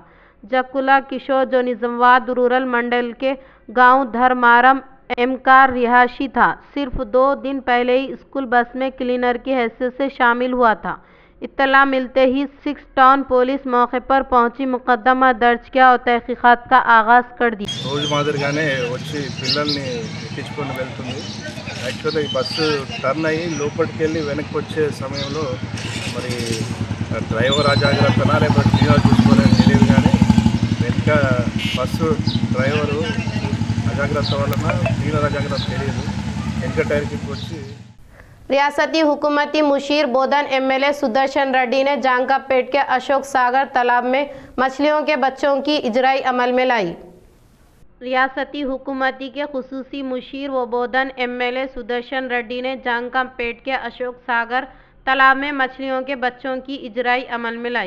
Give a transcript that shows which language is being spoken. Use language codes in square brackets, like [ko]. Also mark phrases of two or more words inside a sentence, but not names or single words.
[ur] جکولا کشور، جو نظام آباد رورل منڈل کے گاؤں دھرمارم کا رہائشی تھا، صرف 2 دن پہلے ہی اسکول بس میں کلینر کی حیثیت سے شامل ہوا تھا۔ اطلاع ملتے ہی 6 ٹاؤن پولیس موقع پر پہنچی، مقدمہ درج کیا اور تحقیقات کا آغاز کر دی۔ [te] రోజు మాదిరిగానే వచ్చి పిల్లల్ని ఎక్కించుకొని వెళ్తుంది। యాక్చువల్గా ఈ బస్సు టర్న్ అయ్యి లోపలికి వెళ్ళి వెనక్కి వచ్చే సమయంలో మరి డ్రైవర్ అజాగ్రత్తనా లేకపోతే క్లీనర్ చూసుకోవాలని తెలియదు, కానీ వెనక బస్సు డ్రైవరు అజాగ్రత్త వలన క్లీనర్ అజాగ్రత్త తెలియదు, వెనక టైర్కి వచ్చి [ur] ریاستی حکومتی مشیر بودن MLA سدرشن ریڈی نے جانکا پیٹ کے اشوک ساگر تالاب میں مچھلیوں کے بچوں کی اجرائی عمل میں لائی۔ ریاستی حکومتی کے خصوصی مشیر و بودن MLA سدرشن ریڈی نے جانکم پیٹ کے اشوک ساگر تالاب میں مچھلیوں کے بچوں کی اجرائی عمل میں لائی۔